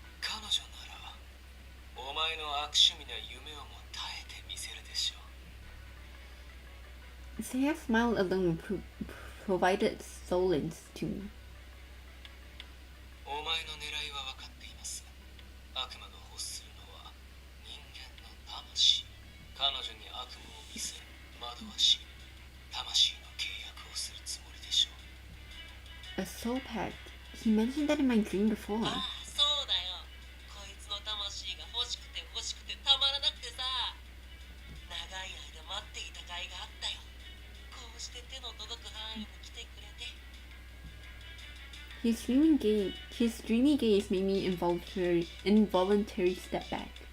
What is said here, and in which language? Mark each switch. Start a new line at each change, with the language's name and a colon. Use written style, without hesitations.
Japanese: 彼女なら、お前の悪趣味な夢をも耐えてみせるでしょう。
English: Seiya's smile alone provided solace to me.
Japanese: お前の狙いは分かっています。悪魔が欲するのは人間の魂。彼女に悪夢を見せ、惑わし、魂の契約をするつもりでしょう。
English: A soul pact. He mentioned that in my dream before.
Japanese: ああ、そうだよ。こいつの魂が欲しくて欲しくてたまらなくてさ。長い間待っていた甲斐があったよ。こうして手の届く範囲に来てくれて。
English: His dreamy gaze made me involuntary step back.